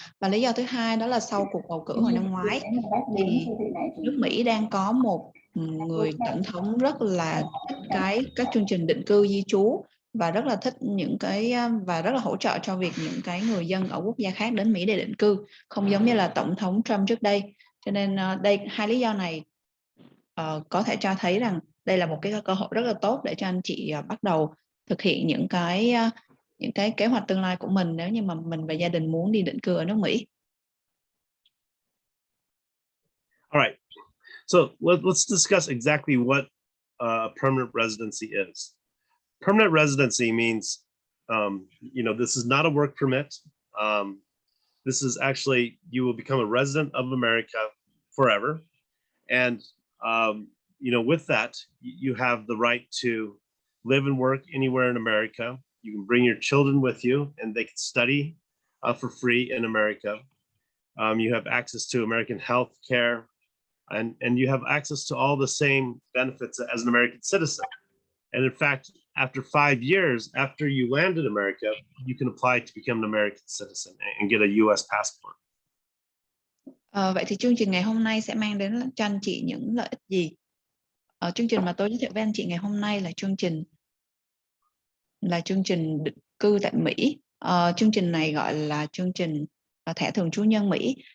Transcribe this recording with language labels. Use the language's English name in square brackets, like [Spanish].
[Vietnamese] Và lý do thứ hai đó là sau cuộc bầu cử hồi năm ngoái thì nước Mỹ đang có một người tổng thống rất là thích các chương trình định cư di trú và rất là thích và rất là hỗ trợ cho việc những cái người dân ở quốc gia khác đến Mỹ để định cư, không giống như là tổng thống Trump trước đây. Cho nên đây hai lý do này có thể cho thấy rằng đây là một cái cơ hội rất là tốt để cho anh chị bắt đầu thực hiện những cái kế hoạch tương lai của mình nếu như mà mình và gia đình muốn đi định cư ở nước Mỹ. [English] All right. So let's discuss exactly what permanent residency is. Permanent residency means, this is not a work permit. This is actually, you will become a resident of America forever. And, with that, you have the right to live and work anywhere in America. You can bring your children with you and they can study for free in America. You have access to American health care, and you have access to all the same benefits as an American citizen. And in fact, after 5 years after you land in America, you can apply to become an American citizen and get a US passport. [Vietnamese] Vậy thì chương trình ngày hôm nay sẽ mang đến cho anh chị những lợi ích gì? Chương trình mà tôi giới thiệu với anh chị ngày hôm nay là chương trình định cư tại Mỹ. Chương trình này gọi là chương trình thẻ thường trú nhân Mỹ.